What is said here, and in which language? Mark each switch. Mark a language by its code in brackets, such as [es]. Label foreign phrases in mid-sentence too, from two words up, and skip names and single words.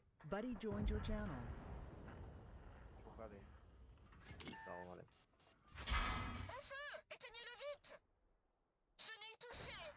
[en] Buddy joined your channel. [tr] Çok hadi. Tamam hadi. [fr] Au feu! Éteignez-le vite! Je n'ai touché!